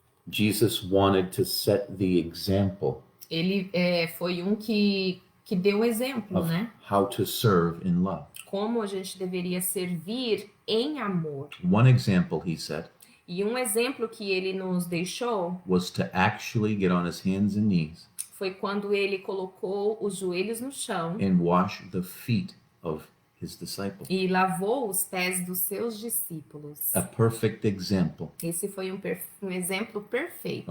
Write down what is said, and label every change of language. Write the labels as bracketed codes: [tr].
[en] Jesus wanted to set the example [pt] Ele foi que deu o exemplo, [en] of né? how to serve in love. [pt] Como a gente deveria servir em amor. [en] One example, he said, [pt] E um exemplo que ele nos deixou [en] was to actually get on his hands and knees [pt] foi quando ele colocou os joelhos no chão [en] and wash the feet of his disciples. [pt] e lavou os pés dos seus discípulos. [en] A perfect example [pt] Esse foi um exemplo perfeito